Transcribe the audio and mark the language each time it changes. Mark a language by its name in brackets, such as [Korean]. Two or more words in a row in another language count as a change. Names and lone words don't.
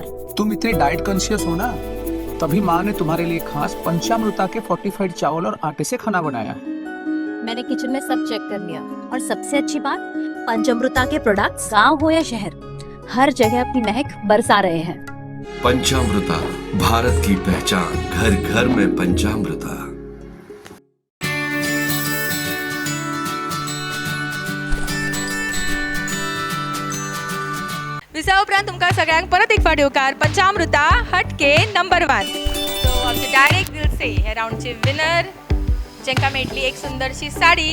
[Hindi] तुम इतने [English] diet conscious [Hindi] हो ना, तभी माँ ने तुम्हारे लिए खास पंचामृता के फोर्टिफाइड चावल और आटे से खाना बनाया. मैंने किचन में सब चेक कर लिया और सबसे अच्छी बात, पंचामृता के प्रोडक्ट्स गांव हो या शहर, हर जगह अपनी महक बरसा रहे हैं. पंचामृता, भारत की पहचान. घर घर में पंचामृता. [Konkani] विसा उपरांत तुमकां सगळ्यांक परत एक फावट येवकार पंचामृता हटके नंबर 1. सो आमचे डायरेक्ट दिलसे हे राउंडचे विनर, जेंकां मेळटली एक सुंदरशी साडी.